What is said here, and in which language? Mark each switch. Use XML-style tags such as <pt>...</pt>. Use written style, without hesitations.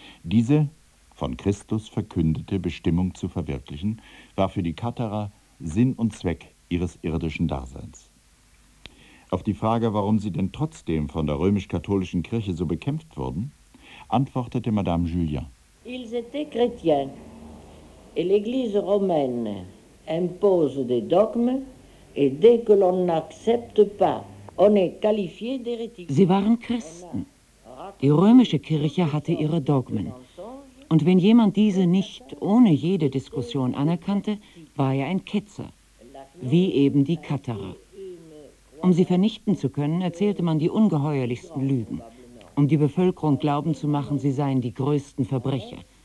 <de>Diese von Christus verkündete Bestimmung zu verwirklichen, war für die Katharer Sinn und Zweck ihres irdischen Daseins. Auf die Frage, warum sie denn trotzdem von der römisch-katholischen Kirche so bekämpft wurden, antwortete Madame Julien.</de> <fr>Ils étaient chrétiens. Et l'Église romaine impose des dogmes et dès que l'on n'accepte pas, on est qualifié d'hérétique.</fr> <de>Sie waren Christen. Die römische Kirche hatte ihre Dogmen. Und wenn jemand diese nicht ohne jede Diskussion anerkannte, war er ein Ketzer, wie eben die Katharer. Um sie vernichten zu können, erzählte man die ungeheuerlichsten Lügen, um die Bevölkerung glauben zu machen, sie seien die größten Verbrecher.</de>